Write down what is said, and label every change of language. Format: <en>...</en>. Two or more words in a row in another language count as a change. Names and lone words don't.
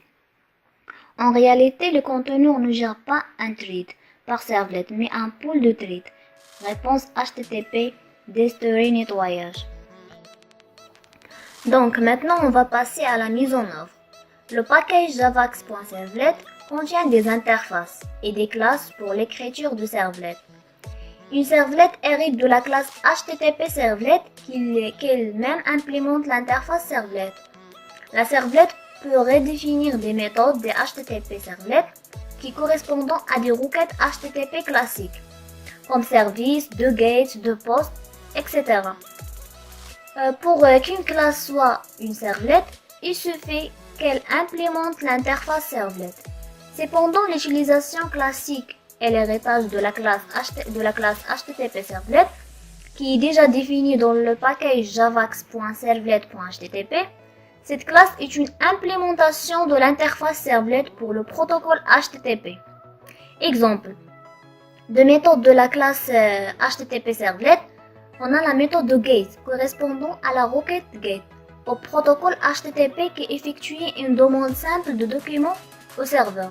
<fr>En réalité, le conteneur ne gère pas un thread par servlet, mais un pool de threads. Réponse HTTP, destroy, nettoyage. Donc maintenant, on va passer à la mise en œuvre. Le package javax.servlet contient des interfaces et des classes pour l'écriture de servlets. Une servlette hérite de la classe HTTP servlet qu'elle-même implémente l'interface servlet. La servlette peut redéfinir des méthodes des HTTP servlet qui correspondent à des requêtes HTTP classiques, comme service, de gate, de post, etc. Pour qu'une classe soit une servlette, il suffit qu'elle implémente l'interface servlet. Cependant, l'utilisation classique et l'héritage de la classe HTTP servlet, qui est déjà définie dans le package javax.servlet.http, cette classe est une implémentation de l'interface servlet pour le protocole HTTP. Exemple. De méthodes de la classe HTTP servlet, on a la méthode de GET correspondant à la requête GET au protocole HTTP qui effectue une demande simple de documents au serveur.</fr>